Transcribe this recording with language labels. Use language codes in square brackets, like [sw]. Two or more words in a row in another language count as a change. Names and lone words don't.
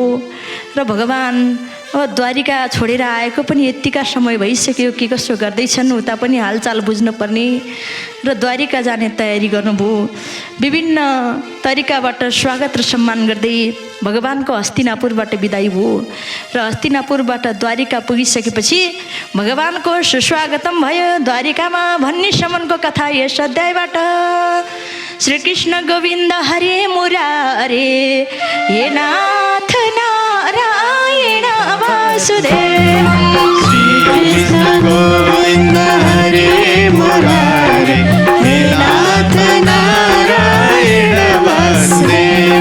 [ne] र भगवान् अब द्वारिका छोडेर आएको पनि यत्तिका समय भइसक्यो, के कसो गर्दैछन् उता पनि हालचाल बुझ्नुपर्ने र द्वारिका जाने तयारी गर्नुभयो। विभिन्न तरिकाबाट स्वागत र सम्मान गर्दै भगवानको हस्तिनापुरबाट बिदाई भयो। र हस्तिनापुरबाट द्वारिका पुगिसकेपछि भगवानको सुस्वागतम भयो द्वारिकामा भन्ने सम्मको कथा यस अध्यायबाट। [sa] श्रीकृष्ण गोविन्द हरे मुरारे, हे नाथ नारायण वासुदेव। कृष्ण गोविंद हरे मुरारे हे नाथ नारायण वासुदेव